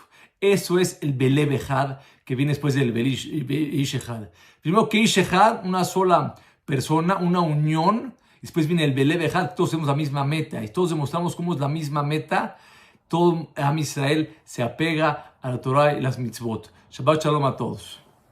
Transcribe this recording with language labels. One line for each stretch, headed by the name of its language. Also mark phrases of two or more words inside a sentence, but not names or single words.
Spanish: Eso es el
Hebrew: בלב אחד,
Spanish: que viene después del
Hebrew: איש אחד.
Spanish: Primero que
Hebrew: איש אחד,
Spanish: una sola persona, una unión, Después viene el
Hebrew: בלב אחד,
Spanish: todos tenemos la misma meta. Y todos demostramos cómo es la misma meta. Todo
Hebrew: עם ישראל
Spanish: se apega a la Torah y las mitzvot.
Hebrew: שבת שלום
Spanish: a todos.